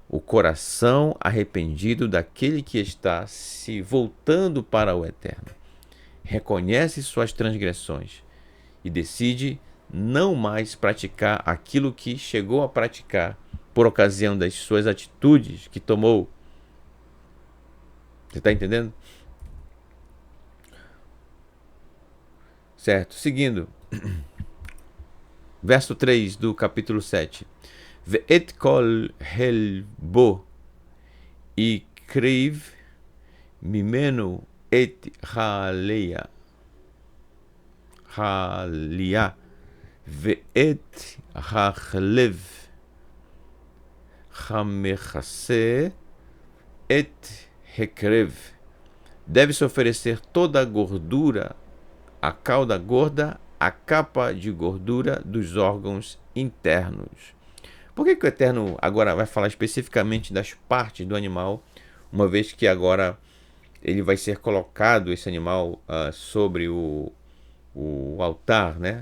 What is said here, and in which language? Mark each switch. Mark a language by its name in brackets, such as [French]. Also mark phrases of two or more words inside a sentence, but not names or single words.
[Portuguese] O coração arrependido daquele que está se voltando para o eterno reconhece suas transgressões e decide não mais praticar aquilo que chegou a praticar por ocasião das suas atitudes que tomou. Você está entendendo? Certo. Seguindo. Verso 3 do capítulo 7. [Hebrew] ואת כל חלבו יקריב ממנו את האליה ואת החלב המכסה את הקרב. [Portuguese] Deve-se oferecer toda a gordura, a cauda gorda, a capa de gordura dos órgãos internos. Por que o Eterno agora vai falar especificamente das partes do animal, uma vez que agora ele vai ser colocado, esse animal, sobre o altar, né?